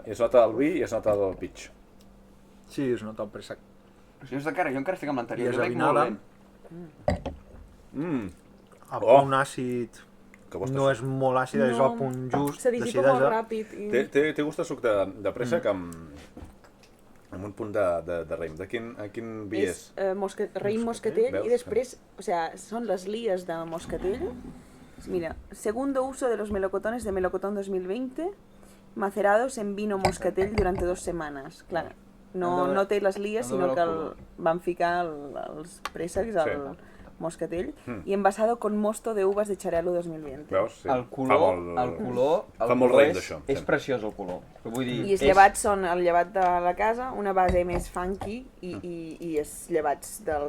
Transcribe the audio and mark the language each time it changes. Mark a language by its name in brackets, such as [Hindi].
[Catalan] I es nota el vi i es nota el pitch. Sí, es nota el préssec. Jo encara estic amb l'anterior. I és Jo veig avinada. molt bé. A Oh. punt àcid, Que bo està no això. és molt àcid, és al punt just, Se dissipa molt d'acidesa. ràpid. Té gust a suc de préssec amb un punt de raïm. De quin vi és? Raïm moscatell Veus? [Spanish] y después, o sea, son las lías de moscatell. Mira, segundo uso de los melocotones de Melocotón 2020, macerados en vino moscatell durante 2 semanas. [Catalan] Clar, no té les líes, sinó que van ficar els préssecs al moscatell i [Spanish] envasado con mosto de uvas de Xarel·lo 2020. [Catalan] Veus? Sí. El color fa molt raïm d'això. És preciós el color. Vull dir, I els llevats són el llevat de la casa, una base més funky i els llevats del